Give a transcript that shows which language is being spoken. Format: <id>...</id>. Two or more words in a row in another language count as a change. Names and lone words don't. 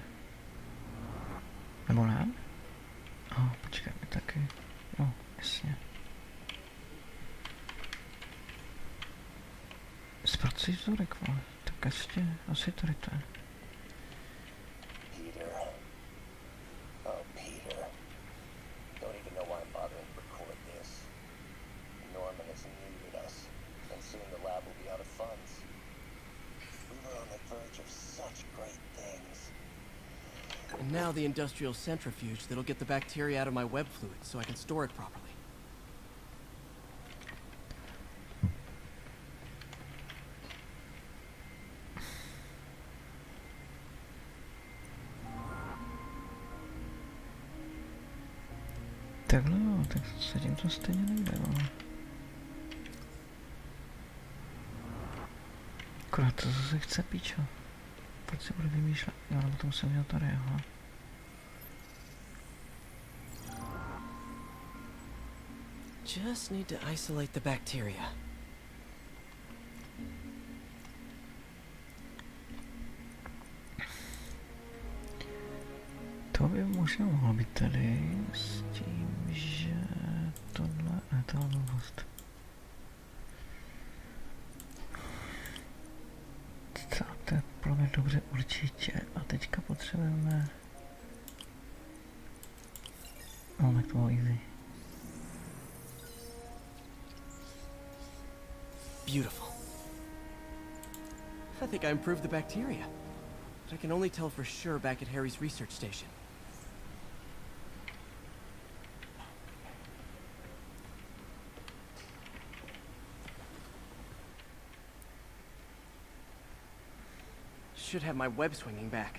<cs>Nebo ne? Počkej, my taky. Jo, jasně. Zpracuj vzorek, vole. Tak ještě, asi tady to je.</cs> <en>Peter. Oh, Peter. Don't even know why I'm bothering to record this. Norman has neutered us, and soon the lab will be out of funds. We were on the verge of such great things. And now the industrial centrifuge that'll get the bacteria out of my web fluid so I can store it properly.</en> <cs>Takhle jo, tak se tím to stejně nejde, ale... Akorát to zase chce píčo. Proč se bude vymýšlet? Jo, nebo to musím dělat tady, aha.</cs> <en>Just need to isolate the bacteria.</en> <cs>To by možná mohlo být tady s tím, že tohle je ta blbost. To je pro mě dobře určitě. A teďka potřebujeme... No, tak to bylo easy.</cs> <en>Beautiful. I think I improved the bacteria. But I can only tell for sure back at Harry's research station. Should have my web swinging back.</en>